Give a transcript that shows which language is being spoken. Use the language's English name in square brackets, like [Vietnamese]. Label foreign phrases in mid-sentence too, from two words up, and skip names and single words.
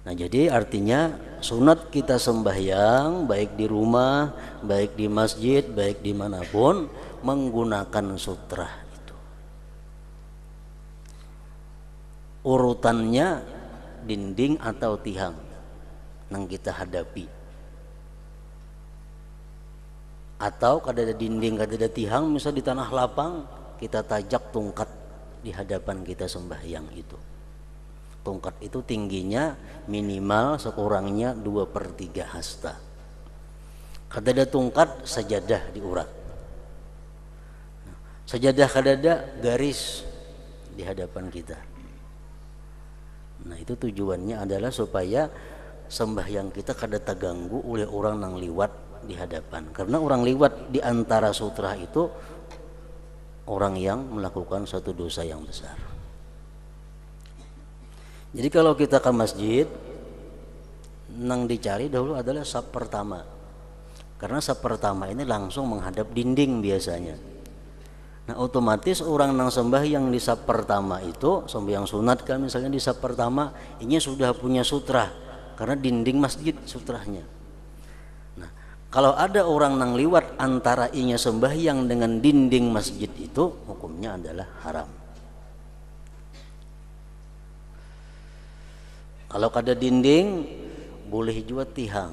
[Indonesian] Nah, jadi artinya sunat kita sembahyang baik di rumah, baik di masjid, baik dimanapun menggunakan sutra itu. Urutannya dinding atau tihang yang kita hadapi. [Banjar] Atau kada ada dinding, kada ada tihang, misal di tanah lapang kita tajak tungkat di hadapan kita sembahyang itu. [Indonesian] Tungkat itu tingginya minimal sekurangnya 2/3 hasta. [Banjar] Kada ada tungkat, sajadah diurat. Sajadah kada ada, garis di hadapan kita. [Indonesian] Nah, itu tujuannya adalah supaya sembahyang kita kada terganggu oleh orang yang liwat di hadapan. Karena orang liwat di antara sutra itu orang yang melakukan suatu dosa yang besar. Jadi kalau kita ke masjid, nang dicari dahulu adalah saf pertama. Karena saf pertama ini langsung menghadap dinding biasanya. Nah, otomatis orang nang sembahyang di saf pertama itu, sembahyang sunat kan misalnya di saf pertama, ini sudah punya sutra karena dinding masjid sutranya. Nah, kalau ada orang nang liwat antara inya sembahyang dengan dinding masjid itu, hukumnya adalah haram. [Banjar] Kalau kada dinding, boleh juga tihang.